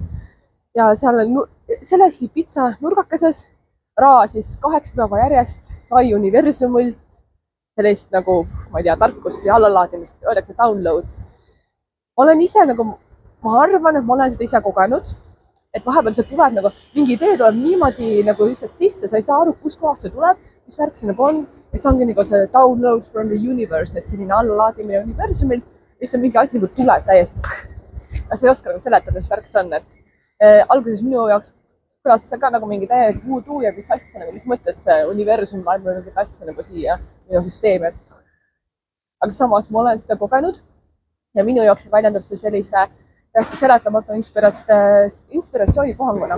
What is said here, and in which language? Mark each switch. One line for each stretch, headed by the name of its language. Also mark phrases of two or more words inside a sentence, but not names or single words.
Estonian: Ja seal selles Ibiza nurgakeses Ra siis 8 päeva järjest sai universumilt sellist nagu, ma ei tea, tarkust ja allalaadimist, öeldakse downloads. Ma olen ise nagu, ma arvan, et ma olen seda ise kogenud, et vahepeal see tuleb nagu, mingi idee tuleb niimoodi nagu lihtsalt sisse, sa ei saa aru, kus kohast see tuleb, mis värk see nagu on, et see ongi nagu see
English: download from the universe,
Estonian: et selline allalaadimine universumilt, mis on mingi asi nagu tuleb täiesti. Sa ei oska nagu seletada, mis värk see on, et alguses minu jaoks kõlas see ka nagu mingi täiesti voodoo ja mis asja, nagu mis mõttes universum laeb mingit asja nagu siia minu süsteemi. Aga samas ma olen seda kogenud ja minu jaoks väljendab see sellise täiesti seletamatu inspiratsioonipuhanguna.